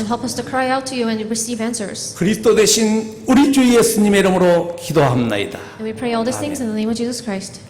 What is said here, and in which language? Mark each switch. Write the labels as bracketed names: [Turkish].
[English] And help us to cry out to you and receive answers. [Korean] 그리스도 대신 우리 주 예수님의 이름으로 기도합나이다. [English] And we pray all these things in the name of Jesus Christ.